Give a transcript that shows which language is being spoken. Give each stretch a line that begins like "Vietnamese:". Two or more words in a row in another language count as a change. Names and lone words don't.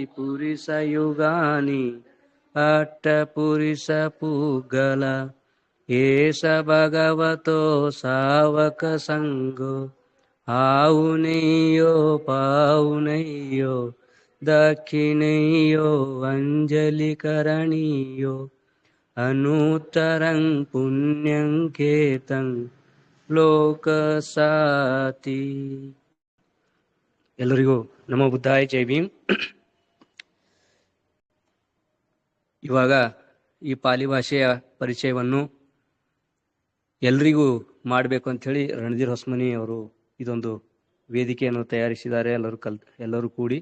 Pali: ಪುರಿಸ ಯುಗಾನಿ ಅಟ್ಟ ಪುರಿಸ ಪುಗ್ಗಲ ಏಷ ಭಗವತೋ ಸಾವಕ ಸಂಘೋ ಆವುನಯ್ಯೋ ಪಾವುನಯ್ಯೋ ದಕ್ಷಿಣಯ್ಯೋ ಅಂಜಲಿ ಕರಣೀಯೋ ಅನೂತ್ತರಂ ಪುಣ್ಯಂ ಕೇತಂ ಲೋಕಸಾತಿ.
Kannada: ಎಲ್ಲರಿಗೂ
Pali: ನಮೋ ಬುದ್ಧಾಯ
Kannada: ಜೈ ಭೀಮ್. ಇವಾಗ ಈ ಪಾಲಿ ಭಾಷೆಯ ಪರಿಚಯವನ್ನು ಎಲ್ರಿಗೂ ಮಾಡಬೇಕು ಅಂಥೇಳಿ ರಣಧೀರ್ ಹೊಸ್ಮನಿ ಅವರು ಇದೊಂದು ವೇದಿಕೆಯನ್ನು ತಯಾರಿಸಿದ್ದಾರೆ, ಎಲ್ಲರೂ ಕೂಡಿ.